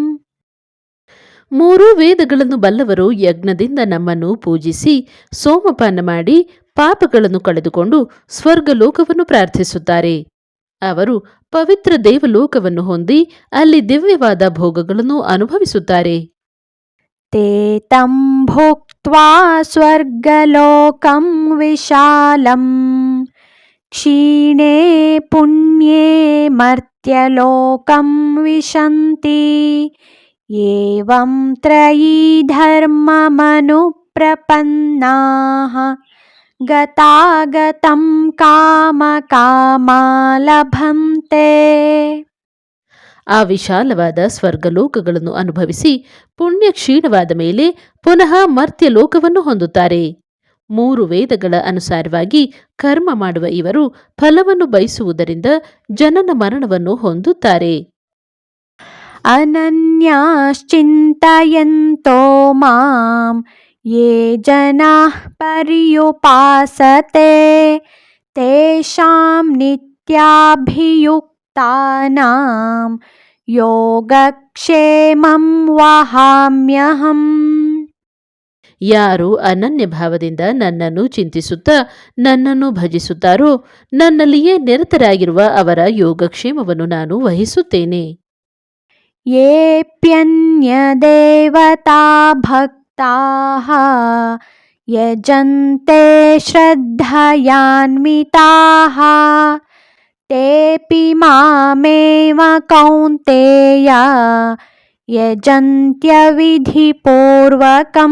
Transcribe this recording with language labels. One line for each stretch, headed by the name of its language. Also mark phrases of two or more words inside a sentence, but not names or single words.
Kannada: ಮೂರೂ ವೇದಗಳನ್ನು ಬಲ್ಲವರು ಯಜ್ಞದಿಂದ ನಮ್ಮನ್ನು ಪೂಜಿಸಿ ಸೋಮಪಾನ ಮಾಡಿ ಪಾಪಗಳನ್ನು ಕಳೆದುಕೊಂಡು ಸ್ವರ್ಗಲೋಕವನ್ನು ಪ್ರಾರ್ಥಿಸುತ್ತಾರೆ. ಅವರು ಪವಿತ್ರ ದೇವಲೋಕವನ್ನು ಹೊಂದಿ ಅಲ್ಲಿ ದಿವ್ಯವಾದ ಭೋಗಗಳನ್ನು ಅನುಭವಿಸುತ್ತಾರೆ.
Sanskrit: ते तं भुक्त्वा स्वर्गलोकं विशालं क्षीणे पुण्ये मर्त्यलोकं विशन्ति एवं त्रयी धर्ममनुप्रपन्नाः गतागतं कामकामा लभन्ते.
Kannada: ಆ ವಿಶಾಲವಾದ ಸ್ವರ್ಗಲೋಕಗಳನ್ನು ಅನುಭವಿಸಿ ಪುಣ್ಯ ಕ್ಷೀಣವಾದ ಮೇಲೆ ಪುನಃ ಮರ್ತ್ಯ ಲೋಕವನ್ನು ಹೊಂದುತ್ತಾರೆ. ಮೂರು ವೇದಗಳ ಅನುಸಾರವಾಗಿ ಕರ್ಮ ಮಾಡುವ ಇವರು ಫಲವನ್ನು ಬಯಸುವುದರಿಂದ ಜನನ ಮರಣವನ್ನು ಹೊಂದುತ್ತಾರೆ.
Sanskrit: ಅನನ್ಯಾಶ್ಚಿಂತಯಂತೋ ಮಾಂ ಯೇ ಜನಾಃ ಪರ್ಯುಪಾಸತೆ ತೇಷಾಂ ನಿತ್ಯಾಭಿಯುಕ್ತಾನಾಂ ಯೋಗಕ್ಷೇಮಂ ವಹಾಮ್ಯಹಂ.
Kannada: ಯಾರು ಅನನ್ಯ ಭಾವದಿಂದ ನನ್ನನ್ನು ಚಿಂತಿಸುತ್ತಾ ನನ್ನನ್ನು ಭಜಿಸುತ್ತಾರೋ ನನ್ನಲ್ಲಿಯೇ ನಿರತರಾಗಿರುವ ಅವರ ಯೋಗಕ್ಷೇಮವನ್ನು ನಾನು ವಹಿಸುತ್ತೇನೆ.
Sanskrit: ಯೇಪ್ಯನ್ಯದೇವತಾ ಭಕ್ತಾಃ ಯಜಂತೆ ಶ್ರದ್ಧಯಾನ್ವಿತಾಃ ತೇಪಿ ಮಾಮೇವ ಕೌಂತೇಯ ಯಜಂತ್ಯ ವಿಧಿಪೂರ್ವಕಂ.